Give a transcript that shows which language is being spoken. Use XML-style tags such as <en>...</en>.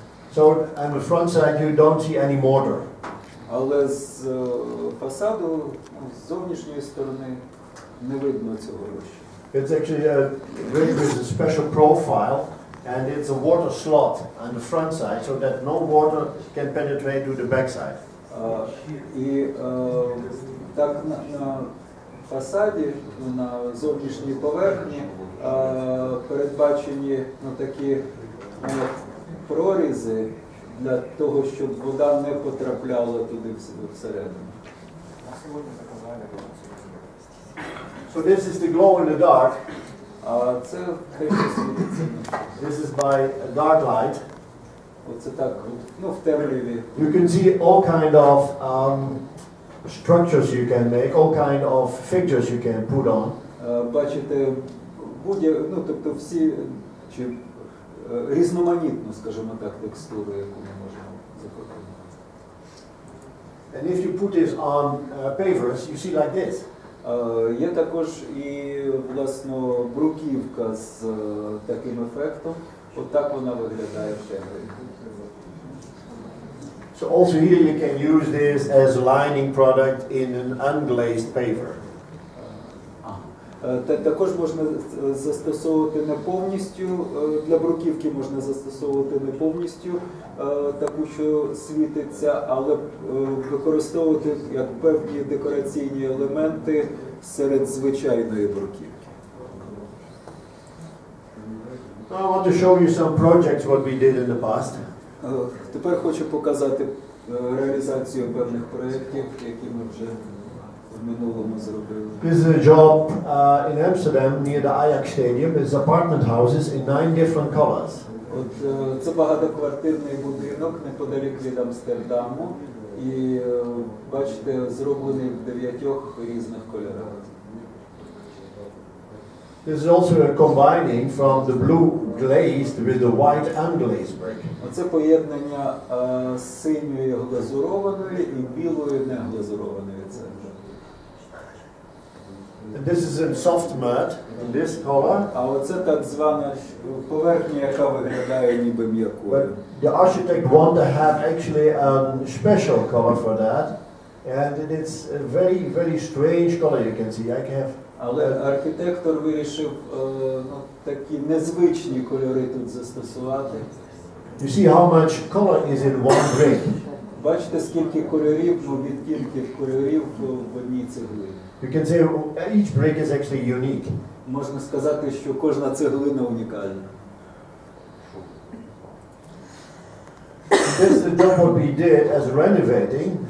<en>So on the front side you don't see any mortar.</en> <uk>Але з фасаду, з зовнішньої сторони не видно цього розчину.</uk> <en>It's actually a brick with a special profile, and it's a water slot on the front side, so that no water can penetrate to the back side.</en> <uk>І так на фасаді, на зовнішній поверхні передбачені такі прорізи для того, щоб вода не потрапляла туди всередину.</uk> <en>So this is the glow in the dark.</en> <uk>Це те, що світиться.</uk> <en>This is by a dark light.</en> <uk>Оце так, в темряві.</uk> <en>You can see all kind of structures you can make, all kind of figures you can put on.</en> <uk>Бачите, тобто всі чи різноманітну, скажімо так, текстуру, яку ми можемо запропонувати.</uk> <en>And if you put this on pavers, you see like this.</en> <uk>Є також і, власно, бруківка з таким ефектом. Отак вона виглядає в темряві.</uk> <en>So also here you can use this as a lining product in an unglazed paver.</en> <uk>Також можна застосовувати не повністю, для бруківки можна застосовувати не повністю таку, що світиться, але використовувати як певні декораційні елементи серед звичайної бруківки.</uk> <en>I want to show you some projects what we did in the past.</en> <uk>Тепер хочу показати реалізацію певних проєктів, які ми вже в минулому зробили.</uk> <en>This is a job in Amsterdam near the Ajax Stadium. It's apartment houses in 9 different colors.</en> <uk>Це багатоквартирний будинок неподалік від Амстердаму. І бачите, зроблений в 9 різних кольорах.</uk> <en>This is also a combining from the blue glazed with the white unglazed brick.</en> <uk>Оце поєднання синьої глазурованої і білої неглазурованої цегли.</uk> <en>This is in soft mud, in this color.</en> <uk>А оце так звана поверхня, яка виглядає ніби м'якою.</uk> <en>But the architect want to have actually a special color for that, and it's a very, very strange color. You can see. I have.</en> <uk>Але архітектор вирішив такі незвичні кольори тут застосувати.</uk> <en>You see how much color is in one brick.</en> <uk>Бачите, скільки кольорів, відтінків кольорів в одній цеглині.</uk> <en>You can say each brick is actually unique.</en> <uk>Можна сказати, що кожна цеглина унікальна.</uk> <en>This is the job what we did as renovating.</en>